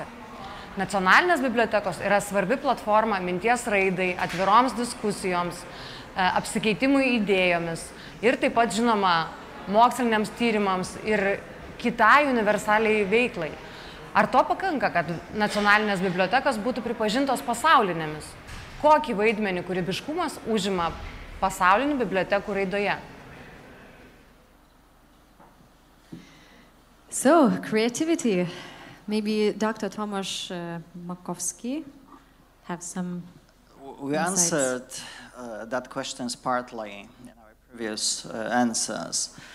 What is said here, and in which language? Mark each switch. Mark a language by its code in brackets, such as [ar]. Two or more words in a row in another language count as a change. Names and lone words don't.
[lt] Nacionalinės bibliotekos yra svarbi platforma minties raidai, atviroms diskusijoms, apsikeitimui idėjomis ir taip pat, žinoma, moksliniams tyrimams ir kitai universaliai veiklai. Ar to pakanka, kad nacionalinės bibliotekos būtų pripažintos pasaulinėmis? Kokį vaidmenį kūrybiškumas užima pasaulinių bibliotekų raidoje? [en] So, creativity. Maybe Dr. Tomasz Makowski have some We insights. answered that question partly in our previous answers.